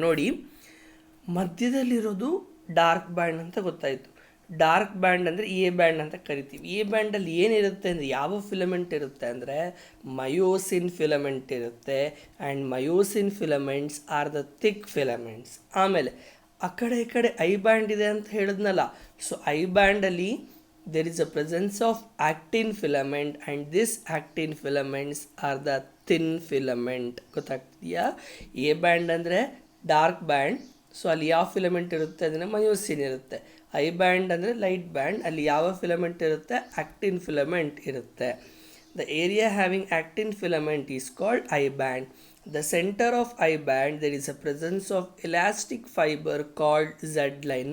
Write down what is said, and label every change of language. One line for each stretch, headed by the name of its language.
Kannada: ನೋಡಿ, ಮಧ್ಯದಲ್ಲಿರೋದು dark band ಅಂತ ಗೊತ್ತಾಯಿತು. ಡಾರ್ಕ್ ಬ್ಯಾಂಡ್ ಅಂದರೆ ಎ ಬ್ಯಾಂಡ್ ಅಂತ ಕರಿತೀವಿ. ಎ ಬ್ಯಾಂಡಲ್ಲಿ ಏನಿರುತ್ತೆ ಅಂದರೆ, ಯಾವ ಫಿಲಮೆಂಟ್ ಇರುತ್ತೆ ಅಂದರೆ ಮಯೋಸಿನ್ ಫಿಲಮೆಂಟ್ ಇರುತ್ತೆ.
English: And myosin filaments are the thick filaments.
Kannada: ಆಮೇಲೆ ಆ ಕಡೆ ಈ ಕಡೆ ಐ ಬ್ಯಾಂಡ್ ಇದೆ ಅಂತ ಹೇಳಿದ್ನಲ್ಲ, so I ಬ್ಯಾಂಡಲ್ಲಿ
English: there is a presence of actin filament and this actin filaments are the thin filament.
Kannada: ಗೊತ್ತಾಗ್ತಿದೆಯಾ? A band ಅಂದರೆ ಡಾರ್ಕ್ ಬ್ಯಾಂಡ್, ಸೊ ಅಲ್ಲಿ ಯಾವ ಫಿಲಮೆಂಟ್ ಇರುತ್ತೆ ಅದನ್ನು ಮಯೋಸಿನ್ ಇರುತ್ತೆ. ಐ ಬ್ಯಾಂಡ್ ಅಂದರೆ ಲೈಟ್ ಬ್ಯಾಂಡ್, ಅಲ್ಲಿ ಯಾವ ಫಿಲಮೆಂಟ್ ಇರುತ್ತೆ? ಆಕ್ಟಿನ್ ಫಿಲಮೆಂಟ್ ಇರುತ್ತೆ.
English: The area having actin filament is called I band. The centre of I band there is a presence of elastic fiber called Z line.